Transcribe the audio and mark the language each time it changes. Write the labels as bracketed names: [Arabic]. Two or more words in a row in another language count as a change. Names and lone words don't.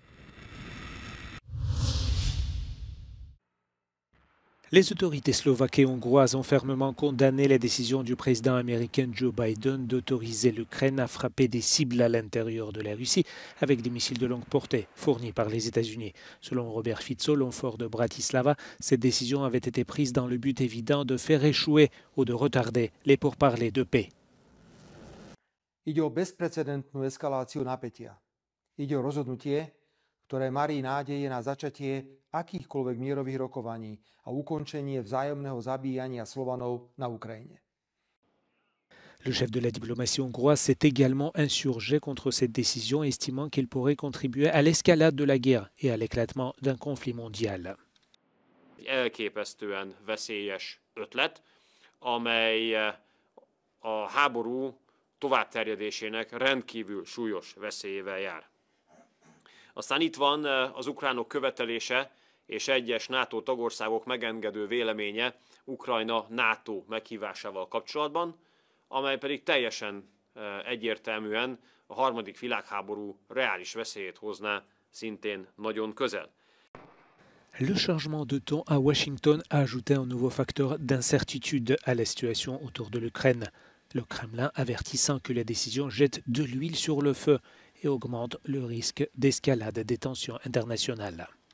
[French] Les autorités slovaques et hongroises ont fermement condamné la décision du président américain Joe Biden d'autoriser l'Ukraine à frapper des cibles à l'intérieur de la Russie avec des missiles de longue portée fournis par les États-Unis. Selon Robert Fico, l'homme-fort de Bratislava, cette décision avait été prise dans le but évident de faire échouer ou de retarder les pourparlers de paix. [Slovak] Ide o bezprecedentnú eskaláciu napätia. Ide o rozhodnutie, ktoré marí nádeje na začatie akýchkoľvek mierových rokovaní a ukončenie vzájomného zabíjania Slovanov na Ukrajine. [French] Le chef de la diplomatie hongroise s'est également insurgé contre cette décision, estimant qu'elle pourrait contribuer à l'escalade de la guerre et à l'éclatement d'un conflit mondial. [Hungarian] Elképesztően veszélyes ötlet, amely a háború továbbterjedésének rendkívül súlyos veszélyével jár. Aztán itt van az ukránok követelése és egyes NATO tagországok megengedő véleménye Ukrajna NATO meghívásával kapcsolatban, amely pedig teljesen egyértelműen a harmadik világháború reális veszélyét hozná szintén nagyon közel. [French] Le changement de ton à Washington a ajouté un nouveau facteur d'incertitude à la situation autour de l'Ukraine. Le Kremlin avertissant que la décision jette de l'huile sur le feu et augmente le risque d'escalade des tensions internationales.